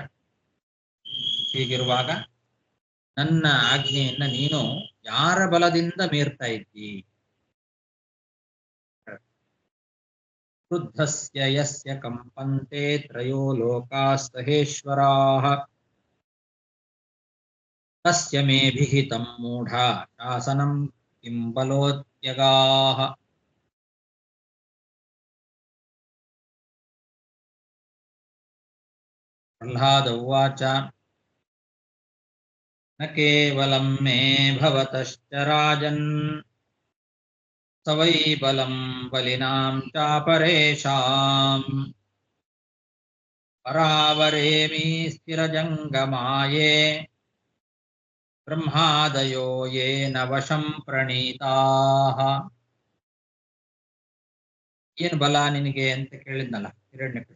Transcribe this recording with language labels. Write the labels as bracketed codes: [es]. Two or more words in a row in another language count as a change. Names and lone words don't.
[kn] ಹೀಗಿರುವಾಗ ನನ್ನ ಆಜ್ಞೆಯನ್ನ ನೀನು ಯಾರ ಬಲದಿಂದ ಮೀರ್ತಾ ಇದ್ದಿ? [sa] ವೃದ್ಧಸ್ಯ ಯಸ್ಯ ಕಂಪಂತೆ ತ್ರಯೋ ಲೋಕಾಃ ಸಹೇಶ್ವರಾಃ ತಸ್ಯ ಮೇ ವಿಹಿತಂ ಮೂಢ ಶಾಸನಂ ಕಿಂ ಬಲೋತ್ಯಗಾಃ. ಪ್ರಹ್ಲಾದ ಉವಾಚ ನ ಕೇವಲಂ ಮೇ ಭವತಶ್ಚ ರಾಜನ್ ಸ ವೈ ಬಲಂ ಬಲಿನಾಂ ಚಾಪರೇಷಾಂ ಪರಾವರೇಮಿ ಸ್ಥಿರಜಂಗಮಾಯೇ ಬ್ರಹ್ಮಾದಯೋ ಯೇನ ವಶಂ ಪ್ರಣೀತಾಃ. [kn] ಏನು ಬಲ ನಿನಗೆ ಅಂತ ಕೇಳಿದ್ನಲ್ಲ ಹಿರಣ್ಯಕಶಿಪು.